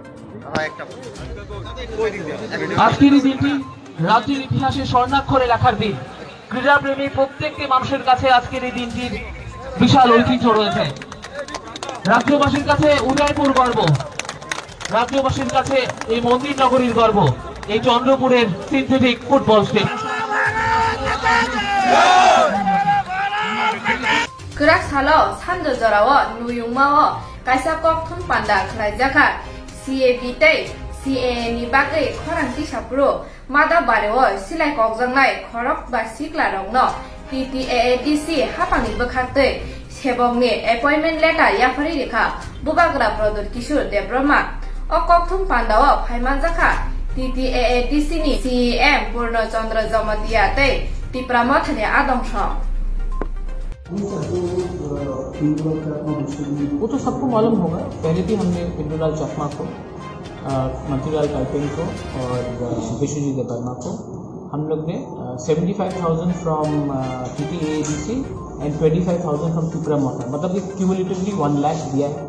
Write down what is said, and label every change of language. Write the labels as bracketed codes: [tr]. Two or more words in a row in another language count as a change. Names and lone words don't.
[bn] আজকের এই দিনটি রাজ্যের ইতিহাসে স্বর্ণাক্ষরে লেখার দিন। ক্রীড়াপ্রেমী প্রত্যেকটি মানুষের কাছে আজকের এই দিনটির বিশাল ঐতিহ্য রয়েছে। রাজ্যবাসীর কাছে উদয়পুর গর্ব, রাজ্যবাসীর কাছে এই মন্দির নগরীর গর্ব এই চন্দ্রপুরের সিনথেটিক ফুটবল স্টেডিয়াম। [trp] Kerak salo sanjo jorao nuyungmao kaisa kokthum panda khlaijaka CAB tei CAA ni bagai khorang tisapro mada bareo silai kokjangnai khorok ba sikla rongno TTAADC hapangni bokhaktei sebongni appointment letter yafari rekha bubagra prodot kishor debroma o kokthum pandao phaimanjaka TTAADC ni CM Purno Chandra Jamatia tei Tripura mathani adongso [hi] वो तो सबको मालूम होगा। पहले भी हमने पिंडूलाल चकमा को, मंत्रीलाल टाइपिंग को और विश्वजीत वर्मा को हम लोग ने 75,000 फ्रॉम TTAADC एंड 25,000 फ्रॉम त्रिपुरा मोटर, मतलब ये क्यूमुलेटिवली 1 लाख दिया है।